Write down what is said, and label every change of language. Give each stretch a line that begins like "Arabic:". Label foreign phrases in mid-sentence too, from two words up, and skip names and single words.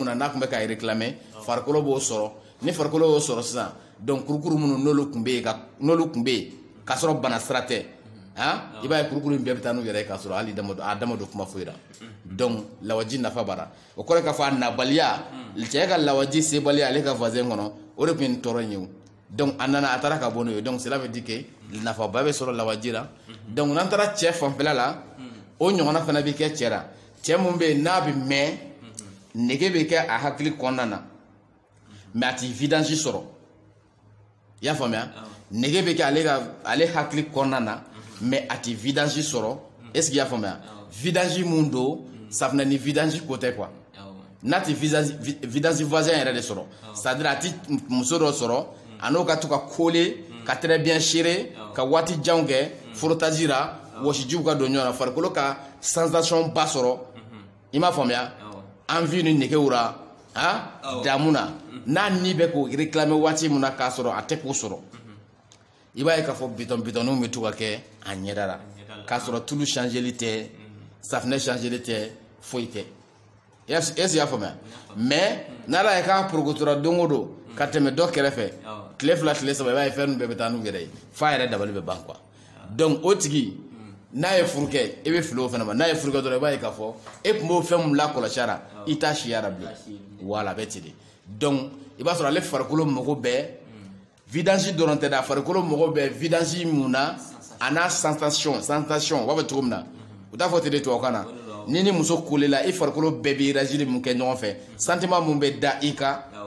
Bambara: na n'a tun bɛ k'a réclamer farikolo b'o sɔrɔ ni farikolo y'o sɔrɔ sisan donc kurukuru minnu n'olu tun bɛ yen k'a sɔrɔ bana sira tɛ i b'a ye kurukuru in bɛɛ bɛ taa n'u yɛrɛ ye k'a sɔrɔ hali a dama don kuma foyi la donc lawaji nafa b'ara o kɔrɔ k'a fɔ a nabaliya cɛ ka lawaji sebaliya ale ka voisin kɔnɔ o de tun ye nin tɔɔrɔ in ye o donc a nana a taara ka bɔ n'o ye donc
French: cela veut dire que
Bambara: nafaba bɛ sɔrɔ lawaji la donc n'an taara cɛ fanfɛla la o ɲɔgɔnna fana bɛ kɛ cɛ la cɛ mun bɛ yen n'a bɛ mɛn nege bɛ kɛ a hakili kɔnɔna na mais a tɛ vidange sɔrɔ i y'a faamuya nege bɛ kɛ ale hakili kɔnɔna na mais a tɛ vidange sɔrɔ
French: est ce que
Bambara: i y'a faamuya vidange mun don safunɛ ni vidange ko tɛ quoi n'a tɛ vidange voisin yɛrɛ de sɔrɔ
French: c'est à dire
Bambara: a tɛ muso dɔ sɔrɔ a n'o ka to ka kole ka
French: très bien
Bambara: serer ka waati janw kɛ frottage la wɔsijiw ka don ɲɔgɔn na farikolo ka sensation ba sɔrɔ i m'a faamuya envie ni negew la damu na n'a ni bɛ k'o réclamer waati min na k'a sɔrɔ a tɛ k'o sɔrɔ i b'a ye k'a fɔ bitɔninw bɛ to ka kɛ a ɲɛda la k'a sɔrɔ tulu changeli tɛ safunɛ changeli tɛ foyi tɛ
French: est-ce que
Bambara: i y'a faamuya mais n'ala ye k'a porokotora don o don ka tɛmɛ dɔ kɛrɛfɛ tile fila tile saba i b'a ye fɛn ninnu bɛɛ bɛ taa n'u yɛrɛ ye f'a yɛrɛ dabali bɛ ban quoi donc o tigi n'a ye furu kɛ i bɛ fili o fana ma n'a ye furu kɛ dɔrɔn i b'a ye k'a fɔ e tun b'o fɛn min lakɔlɔsi la i t'a siya la bilen voilà a bɛ ten de donc i b'a sɔrɔ ale farikolo mago bɛɛ vidange dɔrɔn tɛ dɛ a farikolo mago bɛɛ vidange mun na a n'a sensation u b'a fɔ cogo min na u t'a fɔ ten de tubabukan na ni muso kolela i farikolo bɛɛ bɛ réagir mun kɛ ɲɔgɔn fɛ sentiment mun bɛ da i kan